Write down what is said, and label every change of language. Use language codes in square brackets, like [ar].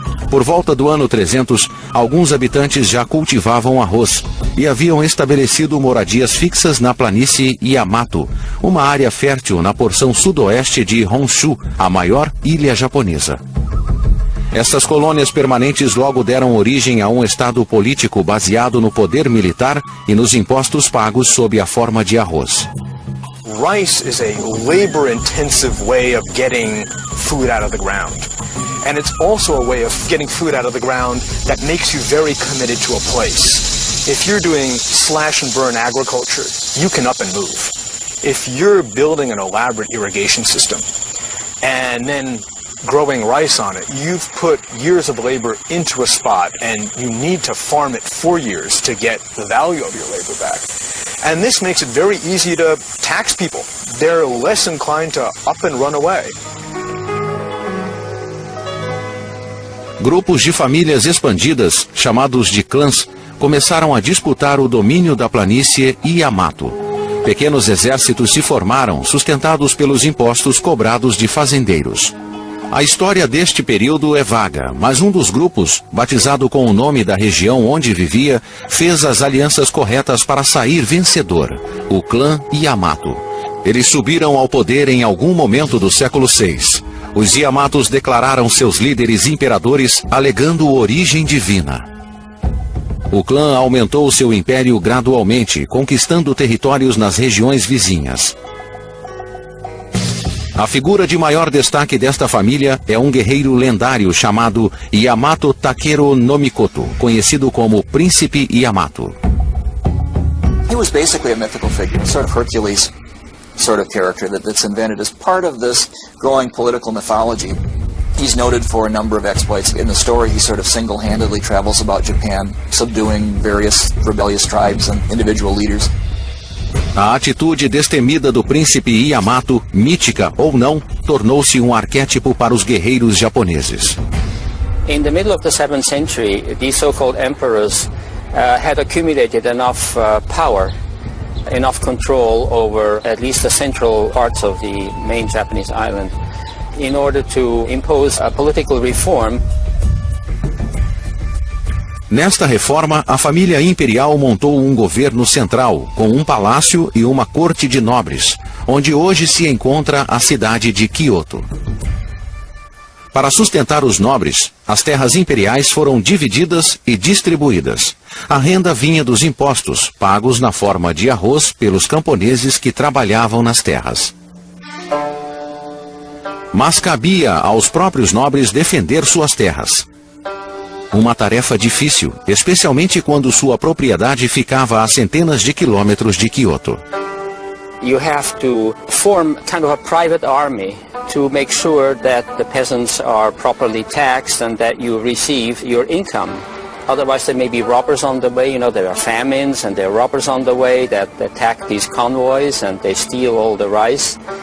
[pt] Por volta do ano 300, alguns habitantes já cultivavam arroz e haviam estabelecido moradias fixas na planície Yamato, uma área fértil na porção sudoeste de Honshu, a maior ilha japonesa. Essas colônias permanentes logo deram origem a um estado político baseado no poder militar e nos impostos pagos sob a forma de arroz. [en] Rice is a labor-intensive way of getting food out of the ground. And it's also a way of getting food out of the ground that makes you very committed to a place. If you're doing slash and burn agriculture, you can up and move. If you're building an elaborate irrigation system and then growing rice on it, you've put years of labor into a spot and you need to farm it for years to get the value of your labor back. And this makes it very easy to tax people. They're less inclined to up and run away. [pt] Grupos de famílias expandidas, chamados de clãs, começaram a disputar o domínio da planície Yamato. Pequenos exércitos se formaram, sustentados pelos impostos cobrados de fazendeiros. A história deste período é vaga, mas um dos grupos, batizado com o nome da região onde vivia, fez as alianças corretas para sair vencedor, o clã Yamato. Eles subiram ao poder em algum momento do século VI. Os Yamatos declararam seus líderes imperadores, alegando origem divina. O clã aumentou seu império gradualmente, conquistando territórios nas regiões vizinhas. A figura de maior destaque desta família é um guerreiro lendário chamado Yamato Takeru no Mikoto, conhecido como Príncipe Yamato. [en] He was basically a mythical figure, sort of Hercules sort of character that's invented as part of this growing political mythology. He's noted for a number of exploits. In the story, he sort of single-handedly travels about Japan, subduing various rebellious tribes and individual leaders. [pt] A atitude destemida do príncipe Yamato, mítica ou não, tornou-se um arquétipo para os guerreiros japoneses. [en] In the middle of the 7th century, these so-called emperors had accumulated enough power, enough control over at least the central parts of the main Japanese island in order to impose a political reform. [pt] Nesta reforma, a família imperial montou um governo central, com um palácio e uma corte de nobres, onde hoje se encontra a cidade de Kyoto. Para sustentar os nobres, as terras imperiais foram divididas e distribuídas. A renda vinha dos impostos, pagos na forma de arroz pelos camponeses que trabalhavam nas terras. Mas cabia aos próprios nobres defender suas terras. Uma tarefa difícil, especialmente quando sua propriedade ficava a centenas de quilômetros de Kyoto. [en] You have to form kind of a private army to make sure that the peasants are properly taxed and that you receive your income. Otherwise there may be robbers on the way, there are famines and there are robbers on the way that attack these convoys and they steal all the rice.